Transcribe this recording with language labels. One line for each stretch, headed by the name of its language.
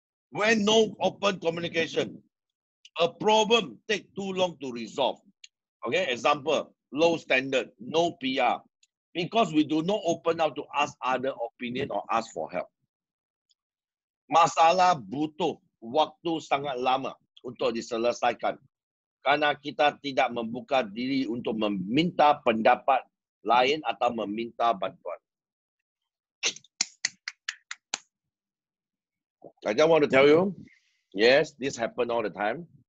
English: When no open communication, a problem take too long to resolve. Okay, example, low standard, no PR. Because we do not open up to ask other opinion or ask for help.
Indonesian: Masalah butuh waktu sangat lama untuk diselesaikan. Karena kita tidak membuka diri untuk meminta pendapat lain atau meminta bantuan.
English: I just want to tell you, yes, this happen all the time.